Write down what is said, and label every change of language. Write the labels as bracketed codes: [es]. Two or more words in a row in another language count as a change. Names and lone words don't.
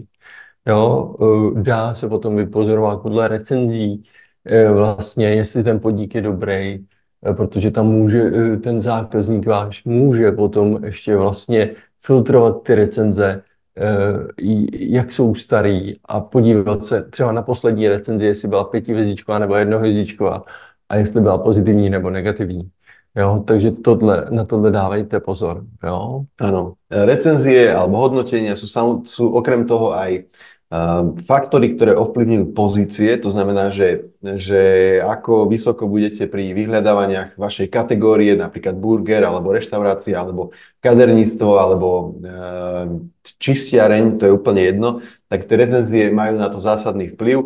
[cs] Jo, dá se potom vypozorovat podle recenzí, vlastně, jestli ten podnik je dobrý, protože tam může, ten zákazník váš může potom ještě vlastně filtrovat ty recenze, jak jsou starý a podívat se třeba na poslední recenzi, jestli byla 5hvězdičková nebo 1hvězdičková a jestli byla pozitivní nebo negativní. Jo, takže na tohle dávejte pozor. Jo. [sk] Áno. Recenzie alebo hodnotenia sú okrem toho aj faktory, ktoré ovplyvňujú pozície, to znamená, že ako vysoko budete pri vyhľadávaniach vašej kategórie, napríklad burger, alebo reštaurácia, alebo kaderníctvo, alebo čistiareň, to je úplne jedno, tak tie recenzie majú na to zásadný vplyv.